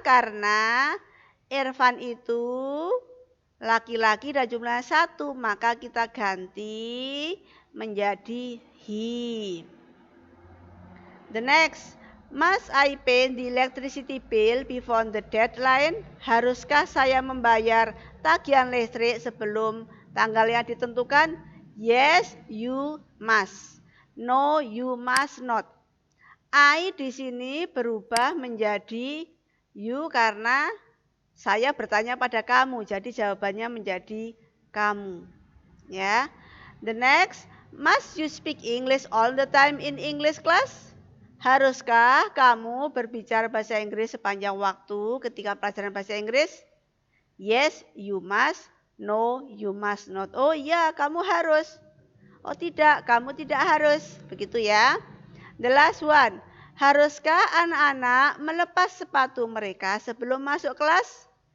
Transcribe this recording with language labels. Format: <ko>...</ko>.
<id>Karena Irfan itu laki-laki dan jumlahnya 1, maka kita ganti menjadi he.</id> <en>The next, must I pay the electricity bill before the deadline?</en> <id>Haruskah saya membayar tagihan listrik sebelum tanggal yang ditentukan?</id> <en>Yes, you must. No, you must not.</en> <id>I di sini berubah menjadi you karena saya bertanya pada kamu, jadi jawabannya menjadi kamu. Ya.</id> <en>The next, must you speak English all the time in English class?</en> <id>Haruskah kamu berbicara bahasa Inggris sepanjang waktu ketika pelajaran bahasa Inggris?</id> <en>Yes, you must. No, you must not.</en> <id>Oh iya, kamu harus. Oh tidak, kamu tidak harus. Begitu ya.</id> <en>The last one.</en> <id>Haruskah anak-anak melepas sepatu mereka sebelum masuk kelas?</id>